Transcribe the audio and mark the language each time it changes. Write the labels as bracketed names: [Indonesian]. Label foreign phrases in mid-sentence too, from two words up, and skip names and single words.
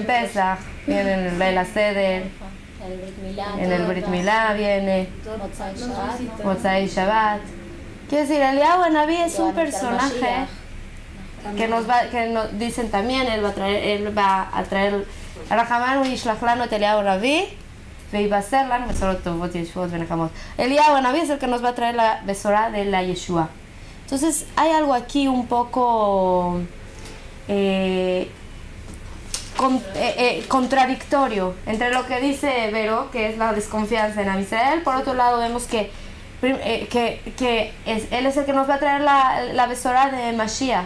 [Spanish] En Pesach, viene en el [Hebrew] ליל הסדר, [Spanish] en el [Hebrew] ברית מילה [Spanish] viene, [Hebrew] מוצאי שבת. [Spanish] Quiere decir, Eliyahu Hanaví es un personaje que nos dicen también, él va a traer [Hebrew] רחמנא ישלח לנו את אליהו הנביא ויבשר לנו בשורות טובות ישועות ונחמות. [Spanish] Eliyahu Hanaví es el que nos va a traer la Besorá de la Yeshua. Entonces hay algo aquí un poco contradictorio entre lo que dice Vero, que es la desconfianza en Israel. Por otro lado vemos que él es el que nos va a traer la besora de Mashiach.